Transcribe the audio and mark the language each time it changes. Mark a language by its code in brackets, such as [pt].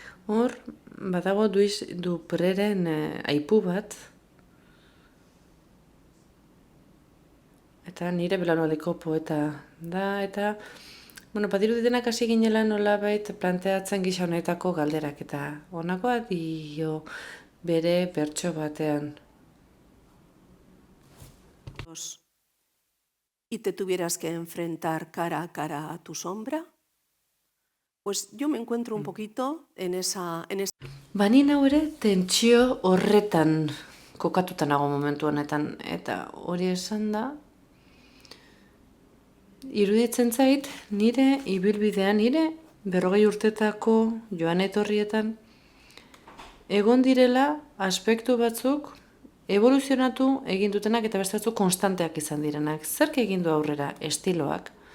[eu] Hor, badago Duis Dupreren aipu bat, eta nire belaunaldiko poeta da, eta badiru denak hasi ginela nolabait planteatzen gisa honetako galderak, eta honakoa dio bere bertso batean. [es] ¿Y te tuvieras que enfrentar cara a cara a tu sombra? Pues yo me encuentro un poquito en esa... [eu] Ni nau ere tentsio horretan kokatuta nago momentu honetan, eta hori esan da, iruditzen zait nire ibilbidean, nire 40 urtetako joan etorrietan, egon direla aspektu batzuk evoluzionatu egin dutenak eta beste batzuk konstanteak izan direnak. Zerk egin du aurrera? Estiloak.